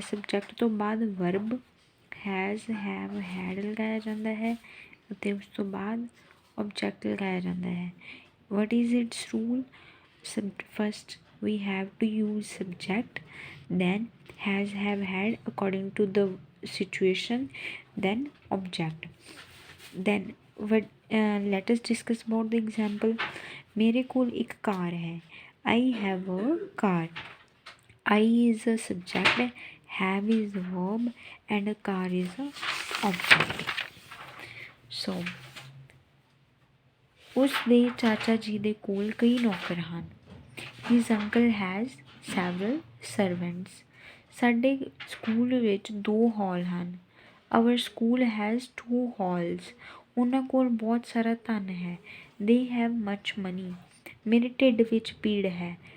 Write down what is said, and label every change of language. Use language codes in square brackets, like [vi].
[pa] Subject ਤੋਂ ਬਾਅਦ verb has, have, head ਲਗਾਇਆ ਜਾਂਦਾ ਹੈ ਅਤੇ ਉਸ ਤੋਂ ਬਾਅਦ ਓਬਜੈਕਟ ਲਗਾਇਆ ਜਾਂਦਾ ਹੈ। [en] What is its rule? First we have to use subject, then has, have, had according to the situation, then object. Then let us discuss about the example. [pa] मेरे कोल एक कार है। [en] I have a car. I is a subject, have is a verb and a car is a object. [pa] So ਉਸ ਦੇ ਚਾਚਾ ਜੀ ਦੇ ਕੋਲ ਕਈ ਨੌਕਰ ਹਨ। [en] His uncle has several servants. [pa] ਸਾਡੇ ਸਕੂਲ ਵਿੱਚ 2 ਹਾਲ ਹਨ। [en] Our school has 2 halls. [pa] ਉਹਨਾਂ ਕੋਲ ਬਹੁਤ ਸਾਰਾ ਧਨ ਹੈ। [en] They have much money. [pa] ਮੇਰੇ ਢਿੱਡ ਵਿੱਚ ਪੀੜ ਹੈ।